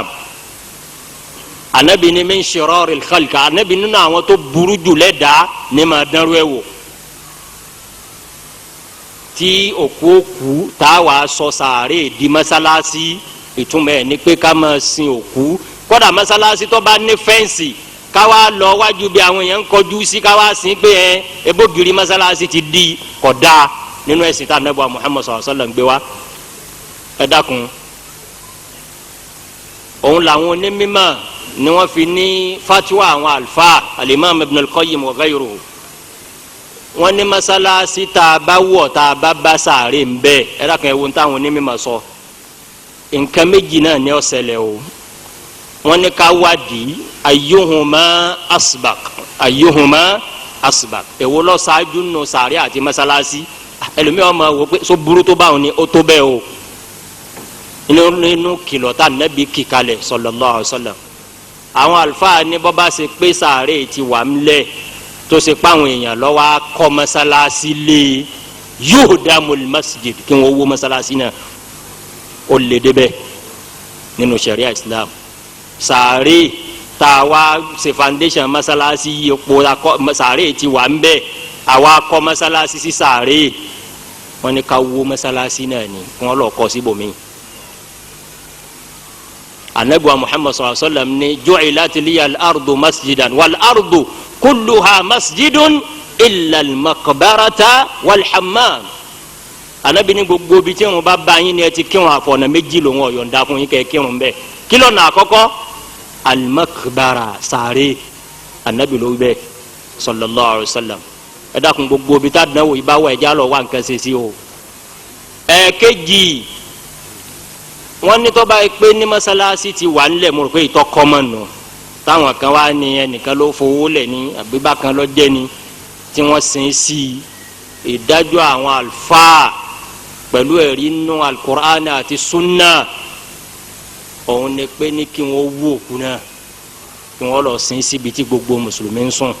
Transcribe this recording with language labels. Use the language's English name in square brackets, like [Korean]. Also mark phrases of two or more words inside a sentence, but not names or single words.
[Yoruba] Ànábì ní [Arabic] من شرار الخلق, [Yoruba] Ànábì nínú àwọn tó burú jù lẹ́dàá ní máa dánrú ẹ̀ wò tí òkú tá a wàá sọ sàárè di mọ́sálásí ìtumọ̀ ẹ̀ ní pé ká máa sin òkú kódà mọ́sálásí tó bá ní fẹ́ǹsì káwá lọ wájú bí àwọn èèyàn ń kọjú sí káwá sin pé ẹ ebógiri mọ́sálásí ti di kódà nínú ẹ̀sìn tá Ànábì Muhammad [Arabic] صلى الله عليه وسلم [Yoruba] gbé wá. ẹ dákun òun làwọn onímọ̀ ni wọ́n fi ní fatiwa àwọn alfa al-Imam Ibn al-Qayyim [Arabic] وغيره [Yoruba] wọ́n ní mọ́sálásí tá a bá wọ̀ tá a bá bá sàárè ń bẹ́ẹ̀ ẹ dákun ẹ wo táwọn onímọ̀ sọ nǹkan méjì náà ni ó ṣẹlẹ̀ o wọ́n ní ká wádìí [Arabic] أيهما أسبق [Yoruba] èwo ló ṣáájú nù sàárè àti mọ́sálásí ẹlòmíràn máa wò pé so burú tó báwọn ni ó tó bẹ́ẹ̀ o nínú kìlọ̀ tá Nábì kíkalẹ̀ [Arabic] صلى الله عليه وسلم [Yoruba] àwọn àlùfáà ní bọ́ bá ṣe pé sàárè ti wà ńlẹ̀ tó ṣe páwọn èèyàn lọ́wọ́ kọ́ mọ́sálásí lé [Arabic] يهدم المسجد [Yoruba] kí wọ́n wó mọ́sálásí náà ó lè débẹ̀ nínú ṣẹ̀ríà Islam. Sàárè tá a wá ṣe foundation mọ́sálásí epo sàárè ti wà ńbẹ̀ àwa kọ́ mọ́sálásí sí sàárè wọ́n ní ká wó mọ́sálásí náà ni kí wọ́n lọ kọ́ síbòmíì. Ànábì Muhammad [Arabic] صلى الله عليه وسلم [Yoruba] ní [Arabic] جعلت لي الأرض مسجدا والأرض كلها مسجد إلا المقبرة والحمام. [Yoruba] Ànábì ní gbogbo bí tí wọn bá bá yín ni ẹ ti kírun àfọ̀nà méjì lòun ọ̀yọ̀ǹda fún yín kẹ́ kírun bẹ́ẹ̀ kí lọ́nà àkọ́kọ́ al-maqbara sàárè Ànábì ló bẹ́ẹ̀ [Arabic] صلى الله عليه وسلم. [Yoruba] ẹ dákun gbogbo bí tá a dánwò yìí bá wà ẹja lọ wá nǹkan ṣe sí o. ẹ̀ẹ̀kejì wọ́n ní tó bá yẹ pé ní mọ́sálásí ti wà nílẹ̀ mo rò pé ìtọ́ kọ́mọ̀ nù táwọn kan wá ní ẹnìkan ló fowó lẹ̀ ní àbíbá kan ló jẹ́ ni tí wọ́n sin sí ìdájọ́ àwọn àlùfáà pẹ̀lú ẹ̀rí nínú alukur'an àti sunna òun ni pé ní kí wọ́n wú òkú náà kí wọ́n lọ sin síbi tí gbogbo mùsùlùmí ń sùn.